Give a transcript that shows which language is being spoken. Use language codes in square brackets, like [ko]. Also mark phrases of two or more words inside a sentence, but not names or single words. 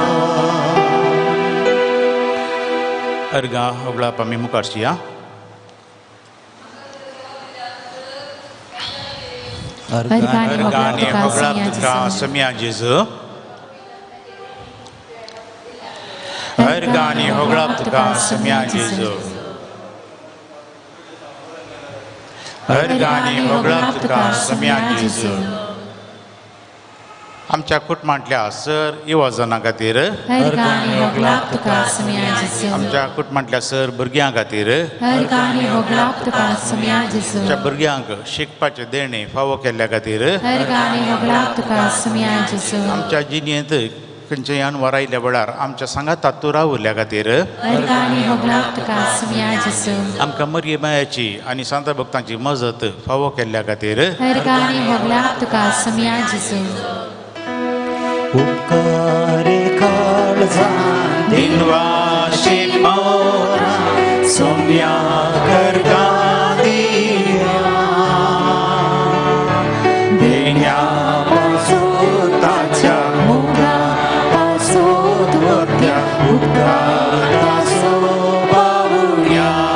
[kok] अर्गा होगळाप आमी मुखारची या Ergani अर्गानी hoglap tuka होगळाप sumya तुका Jesu. सम्या जेजू अर्गानी होगळाप तुका सम्या जेजू अर्गानी होगळाप तुका सम्या जेजू आमच्या कुटुंबांतल्या सर युवजनां खातीर Ergani hoglap tuka sumya Jesu. आमच्या कुटुंबांतल्या सर भुरग्यां खातीर Ergani hoglap tuka sumya Jesu. आमच्या भुरग्यांक शिकपाचें देणें फावो केल्ल्या खातीर Ergani hoglap tuka sumya Jesu. आमच्या जिणेंत खंयच्यान वरायल्या वेळार आमच्या सांगातांत तूं रावल्ल्या खातीर Ergani hoglap tuka sumya Jesu. आमकां मरियमायाची आनी सांत भक्तांची मजत फावो केल्ल्या खातीर Ergani hoglap tuka sumya Jesu. उपकारे काळजान दिनवाशी मोरा सोम्या करता दिया देण्या पासून ताच्या मुगा पासून वरत्या उपकाराचो पावुया